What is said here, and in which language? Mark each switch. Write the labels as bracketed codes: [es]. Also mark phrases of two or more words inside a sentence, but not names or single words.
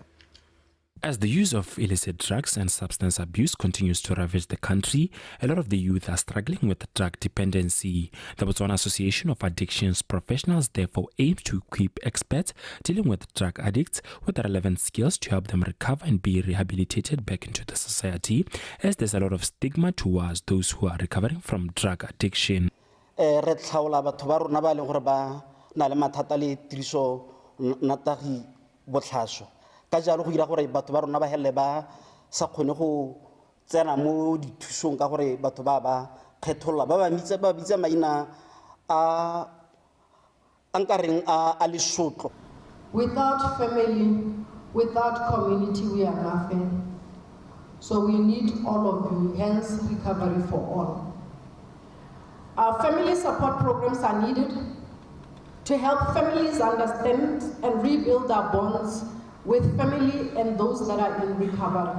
[en] As the use of illicit drugs and substance abuse continues to ravage the country, a lot of the youth are struggling with drug dependency. The Botswana Association of Addictions Professionals therefore aims to equip experts dealing with drug addicts with the relevant skills to help them recover and be rehabilitated back into the society, as there's a lot of stigma towards those who are recovering from drug addiction. [tn] Ka jalo go dira gore batho ba rona ba hele ba sa kgone go tsena mo dithusong ka gore batho ba kgetholla ba bitsa maina a ankareng a lesotlo. [en] Without family, without community, we are nothing. So we need all of you, hence recovery for all. Our family support programs are needed to help families understand and rebuild our bonds with family and those that are in recovery.